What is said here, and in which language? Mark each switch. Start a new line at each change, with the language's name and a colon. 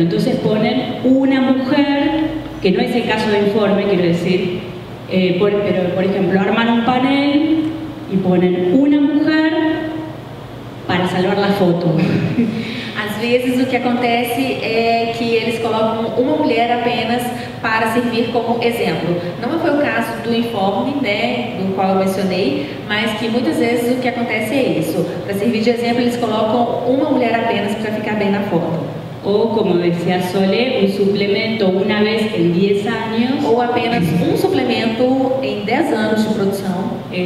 Spanish: Entonces ponen una mujer, que no es el caso de Informe, quiero decir, pero por ejemplo arman un panel y ponen una mujer para salvar la foto.
Portuguese: Às vezes o que acontece é que eles colocam uma mulher apenas para servir como exemplo. Não foi o caso do Informe, né, do qual eu mencionei, mas que muitas vezes o que acontece é isso. Para servir de exemplo, eles colocam uma mulher apenas para ficar bem na foto.
Spanish: O, como decía Sole, un suplemento una vez en 10 años.
Portuguese: Ou apenas um suplemento em 10 anos de produção.